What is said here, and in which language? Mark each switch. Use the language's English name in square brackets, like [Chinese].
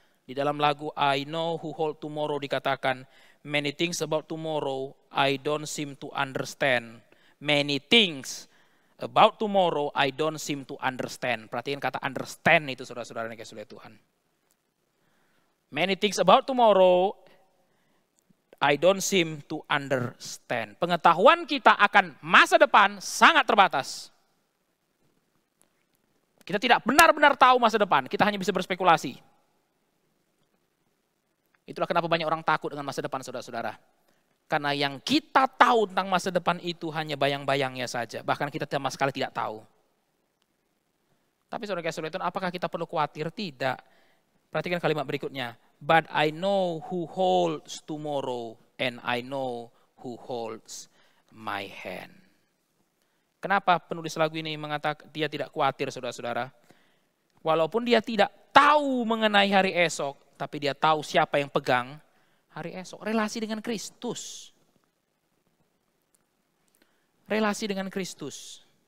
[Indonesian] Di dalam lagu I Know Who Hold Tomorrow dikatakan, [English] many things about tomorrow I don't seem to understand. Many things about tomorrow I don't seem to understand. [Indonesian] Perhatikan kata [English] understand [Indonesian] itu, saudara-saudara yang kasih oleh Tuhan. [English] Many things about tomorrow I don't seem to understand. [Indonesian] Pengetahuan kita akan masa depan sangat terbatas. Kita tidak benar-benar tahu masa depan, kita hanya bisa berspekulasi. Itulah kenapa banyak orang takut dengan masa depan, saudara-saudara. Karena yang kita tahu tentang masa depan itu hanya bayang-bayangnya saja. Bahkan kita sama sekali tidak tahu. Tapi saudara-saudara, apakah kita perlu khawatir? Tidak. Perhatikan kalimat berikutnya. [English] But I know who holds tomorrow and I know who holds my hand. [Indonesian] Kenapa penulis lagu ini mengatakan dia tidak khawatir, saudara-saudara? Walaupun dia tidak tahu mengenai hari esok, tapi dia tahu siapa yang pegang hari esok. Relasi dengan Kristus. Relasi dengan Kristus.